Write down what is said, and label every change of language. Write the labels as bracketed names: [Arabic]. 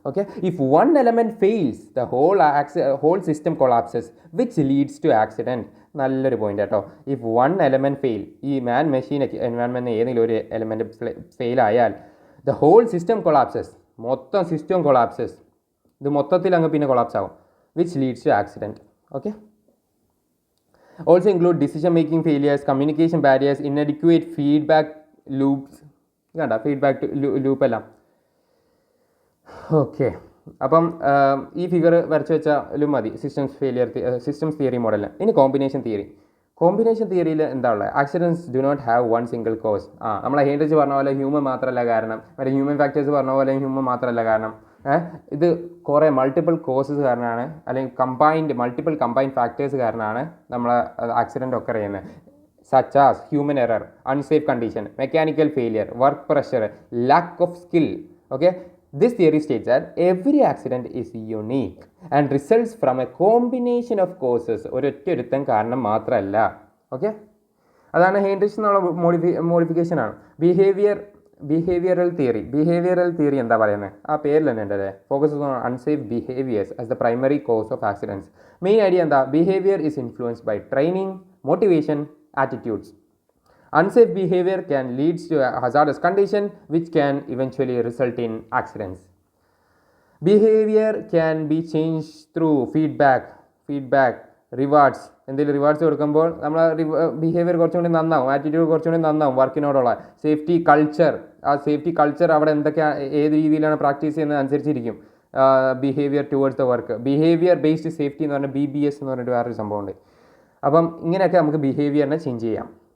[English] Okay, if one element fails the whole system collapses which leads to accident. [Malayalam] നല്ലൊരു point കേട്ടോ. [English] if one element fail, [Malayalam] ഈ മാൻ, machine, environment ഏതെങ്കിലും ഒരു element fail ആയാൽ [English] The whole system collapses, മൊത്തം system collapses. [Malayalam] ഇത് മൊത്തത്തിൽ അങ്ങ് പിന്നെ കൊളാപ്സ് ആവും. [English] Which leads to accident. Okay, also include decision making failures, communication barriers, inadequate feedback loops. [Malayalam] Feedback loop എല്ലാം. ഓക്കെ, അപ്പം ഈ ഫിഗർ വരച്ച് വെച്ചാലും മതി സിസ്റ്റംസ് തിയറി മോഡലിൽ. ഇനി കോമ്പിനേഷൻ തിയറിയിൽ എന്താ ഉള്ളത്? [English] Accidents do not have one single cause. [Malayalam] നമ്മളെ ഹെൻറിച്ച് പറഞ്ഞ പോലെ ഹ്യൂമൻ മാത്രമല്ല കാരണം, ഹ്യൂമൻ ഫാക്ടേഴ്സ് പറഞ്ഞ പോലെ ഹ്യൂമൻ മാത്രമല്ല കാരണം. ഇത് കുറേ മൾട്ടിപ്പിൾ കോസസ് കാരണമാണ്, അല്ലെങ്കിൽ മൾട്ടിപ്പിൾ കമ്പൈൻഡ് ഫാക്ടേഴ്സ് കാരണമാണ് നമ്മളെ ആക്സിഡൻറ്റ് ഒക്കെ ചെയ്യുന്നത്. [English] such as human error, unsafe condition, mechanical failure, work pressure, lack of skill. Okay, this theory states that every accident is unique and results from a combination of causes. [Malayalam] ഒരൊറ്റൊരുത്തൻ കാരണം മാത്രമല്ല. Okay, അതാണ് Heinrich എന്നുള്ള മോഡിഫിക്കേഷനാണ്. Behavioural theory എന്താ പറയുന്നത്? ആ പേരിൽ തന്നെ ഉണ്ട് അല്ലേ, [English] Focus on unsafe behaviours as the primary cause of accidents. [Malayalam] Main idea എന്താ? [English] Behaviour is influenced by training, motivation, attitudes. Unsafe behavior can lead to a hazardous condition which can eventually result in accidents. Behavior can be changed through feedback, rewards. [Malayalam] എന്തെങ്കിലും rewards കൊടുക്കുമ്പോൾ നമ്മൾ behaviour കുറച്ചുകൂടി നന്നാവും, attitude കുറച്ചുകൂടി നന്നാവും. വർക്കിനോടുള്ള safety culture അവിടെ എന്തൊക്കെയാണ്, ഏത് രീതിയിലാണ് പ്രാക്ടീസ് ചെയ്യുന്നത് അനുസരിച്ചിരിക്കും behaviour towards the work. Behaviour based safety എന്ന് പറഞ്ഞാൽ BBS എന്ന് പറഞ്ഞിട്ട് വേറൊരു സംഭവമുണ്ട്. അപ്പം ഇങ്ങനെയൊക്കെ നമുക്ക് ബിഹേവിയറിനെ ചേഞ്ച് ചെയ്യാം.